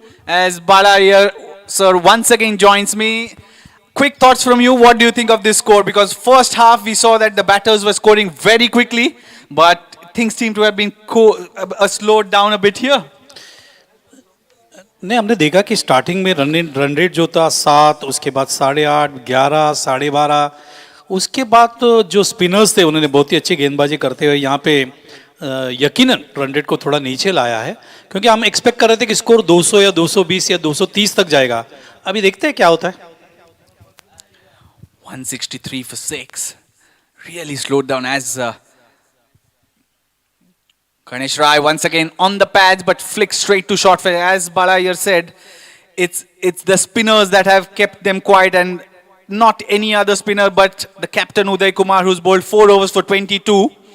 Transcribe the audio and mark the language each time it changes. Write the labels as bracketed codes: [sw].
[en] As Bala here, sir, once again joins me. Quick thoughts from you. What do you think of this score? Because first half we saw that the batters were scoring very quickly, but things seem to have been slowed down a bit here. [hi] नहीं, हमने देखा कि starting में run rate जो था 7, उसके बाद 8.5, 11, 12.5, उसके बाद तो जो स्पिनर्स थे उन्होंने बहुत ही अच्छी गेंदबाजी करते हुए यहाँ पे यकीनन रन रेट को थोड़ा नीचे लाया है, क्योंकि हम एक्सपेक्ट कर रहे थे कि स्कोर 200 या 220 या 230 तक जाएगा. अभी देखते हैं क्या होता है. [en] 163 for 6. Really slowed down as Ganesh Rai once again on the pads, but flicks straight to short field. As Bala here said, it's the spinners that have kept them quiet, and not any other spinner but the captain Uday Kumar, who's bowled 4 overs for 22.